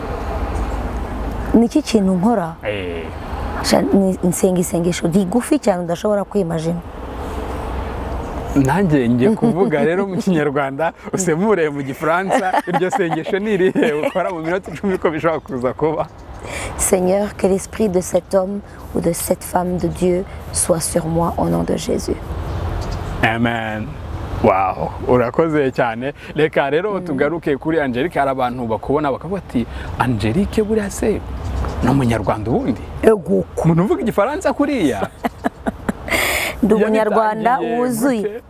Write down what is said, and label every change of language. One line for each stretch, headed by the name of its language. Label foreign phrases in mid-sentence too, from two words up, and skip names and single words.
Kinyarwanda: Niki kintu nkora? Nsenga isengesho rigufi cyane udashobora kwimagine. Nanjye ngiye kuvuga rero mu Kinyarwanda usemure mu Gifaransa, iryo sengesho ni irihe ukora mu minota 10 ko bishobora kuza kuba?
French: Seigneur, que l'esprit de cet homme ou de cette femme de Dieu soit sur moi au nom de Jésus.
Kinyarwanda: Amen. Wow, urakoze cyane. Reka rero tugaruke kuri Angelique. Hari abantu bakubona bakavuga ati Angelique buriya se ni umunyarwanda ubundi? Ego. Umuntu uvuga Igifaransa kuriya? Ndi umunyarwanda wuzuye.